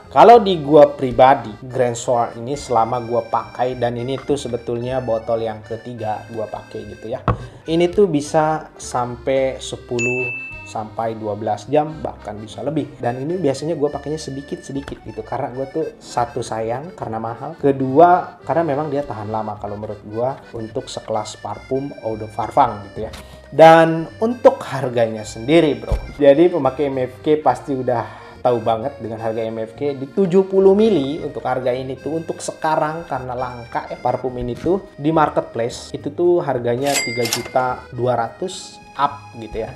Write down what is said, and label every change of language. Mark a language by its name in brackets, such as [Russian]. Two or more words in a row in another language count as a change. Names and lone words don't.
[Indonesian] Kalau di gua pribadi, Grand Soir ini selama gua pakai, dan ini tuh sebetulnya botol yang ketiga gua pakai gitu ya. Ini tuh bisa sampai 10 sampai 12 jam, bahkan bisa lebih. Dan ini biasanya gue pakainya sedikit-sedikit gitu, karena gue tuh satu sayang karena mahal, kedua karena memang dia tahan lama kalau menurut gue untuk sekelas parfum [French] eau de parfum [Indonesian] gitu ya. Dan untuk harganya sendiri bro, jadi pemakai MFK pasti udah tahu banget dengan harga MFK di 70 mili untuk harga ini tuh untuk sekarang karena langka ya parfum ini tuh di marketplace itu tuh harganya 3.200.000 up gitu ya.